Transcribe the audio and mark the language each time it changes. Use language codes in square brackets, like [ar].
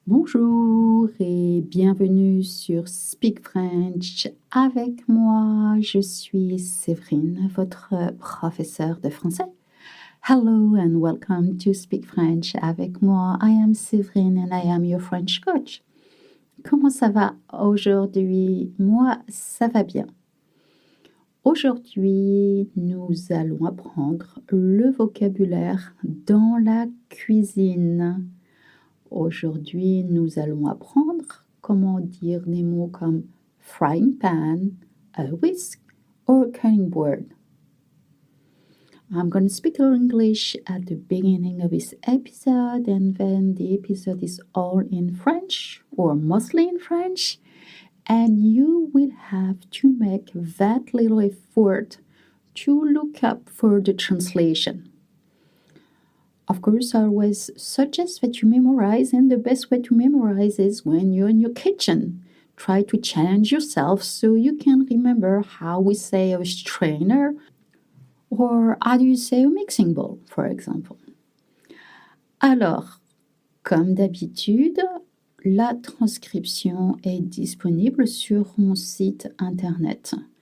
[fr] Bonjour et bienvenue sur Speak French avec moi. Je suis Séverine, votre professeure de français. [en] Hello and welcome to Speak French avec moi. I am Séverine and I am your French coach. [fr] Comment ça va aujourd'hui? Moi, ça va bien. Aujourd'hui, nous allons apprendre le vocabulaire dans la cuisine. Aujourd'hui, nous allons apprendre comment dire des mots comme [en] frying pan, a whisk, or cutting board. I'm going to speak English at the beginning of this episode, and then the episode is all in French, or mostly in French, and you will have to make that little effort to look up for the translation. Of course, I always suggest that you memorize, and the best way to memorize is when you're in your kitchen. Try to challenge yourself so you can remember how we say a strainer or how do you say a mixing bowl, for example. [fr] Alors, comme d'habitude, la transcription est disponible sur mon site internet.